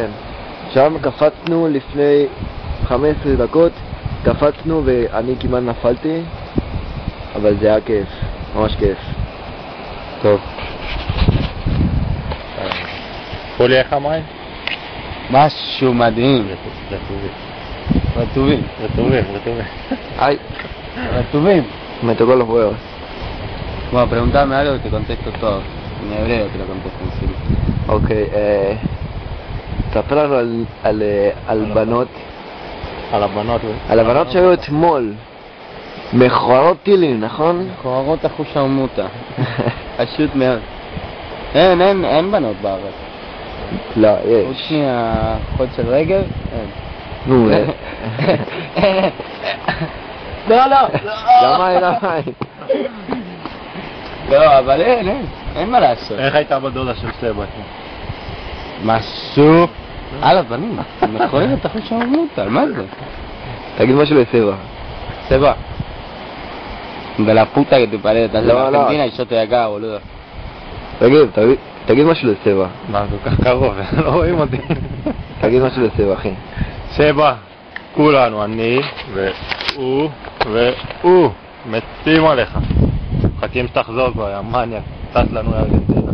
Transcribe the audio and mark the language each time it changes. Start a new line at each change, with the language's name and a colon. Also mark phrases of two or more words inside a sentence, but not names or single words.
Hebrew: שם קפצנו לפני 15 דקות, קפצנו ואני כמעט נפלתי, אבל זה היה כיף, ממש כיף. טוב. חולי איך המים? משהו מדהים. רטובים. Ay, retuvim.
Spanish: Me tocó los huevos. Bueno, pregúntame algo y te contesto todo. En hebreo te lo contesto encima.
Hebrew: Ok, ספר לנו על בנות. על הבנות. על הבנות שהיו אתמול. מכוערות טילים, נכון? מכוערות אחושרמוטה. פשוט מאוד. אין בנות בארץ. לא, חוץ יש. מהחוד של רגל, אין. נו, לא. למה? לא, אבל אין מה לעשות. איך הייתה בדודה של סבא? משהו על הבנים. מכוערת אחושרמוטה, מה זה? תגיד משהו לסבא.
Spanish: Seba, de la puta que te parece, estás en No, no. Argentina y yo estoy acá, boludo.
Hebrew: תגיד משהו לסבא. מה, כל כך קרוב, לא רואים אותי. תגיד משהו לסבא, אחי. סבא, כולנו, אני והוא מתים עליך. מחכים שתחזור כבר, יא מניאק, טס לנו לארגנטינה.